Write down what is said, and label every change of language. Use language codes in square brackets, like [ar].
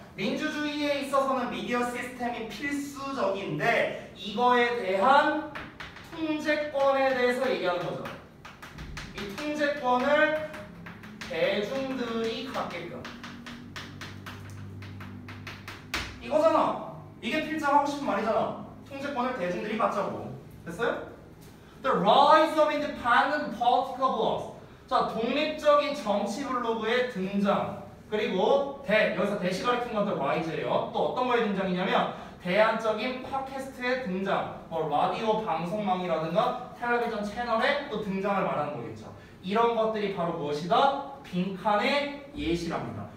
[ko] 민주주의에 있어서는 미디어 시스템이 필수적인데 이거에 대한 통제권에 대해서 얘기하는 거죠. 이 통제권을 대중들이 갖게끔 이거잖아. 이게 필자가 하고 싶은 말이잖아. 통제권을 대중들이 갖자고. 됐어요? [en] The rise of independent political blogs. [ko] 자, 독립적인 정치 블로그의 등장. 그리고 여기서 대시 가리킨 건 the rise예요. 또 어떤 거의 등장이냐면 대안적인 팟캐스트의 등장. 뭐 라디오 방송망이라든가 텔레비전 채널의 또 등장을 말하는 거겠죠. 이런 것들이 바로 무엇이다? 빈칸의 예시랍니다.